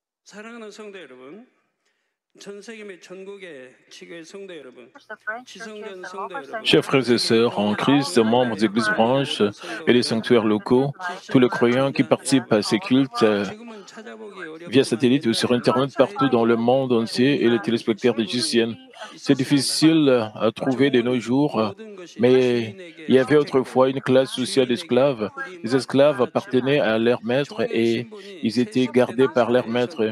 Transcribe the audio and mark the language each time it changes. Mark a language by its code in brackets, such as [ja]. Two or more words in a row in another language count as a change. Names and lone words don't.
[ko] 사랑하는 성도 여러분, 전 세계 및 전국의 지교회 성도 여러분, 지성전 성도 여러분, [fr] Chers frères et sœurs en Christ, membres des églises branches et des sanctuaires locaux, tous les croyants qui participent à ces cultes [ko] 지금은 찾아보기 [fr] via satellite ou sur Internet partout dans le monde entier et les téléspectateurs de GCN. C'est difficile à trouver de nos jours, mais il y avait autrefois une classe sociale d'esclaves. Les esclaves appartenaient à leur maître et ils étaient gardés par leur maître.